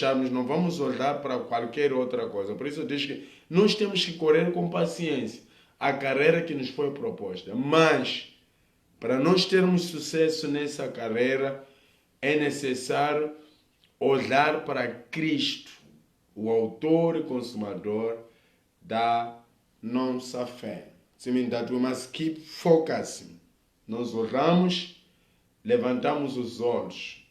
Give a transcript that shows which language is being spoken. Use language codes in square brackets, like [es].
[pt] Não vamos olhar para qualquer outra coisa. Por isso eu digo que nós temos que correr com paciência a carreira que nos foi proposta. Mas, para nós termos sucesso nessa carreira, é necessário olhar para Cristo, o autor e consumador da nossa fé. [en] That we must keep focusing. [pt] Nós oramos, levantamos os olhos.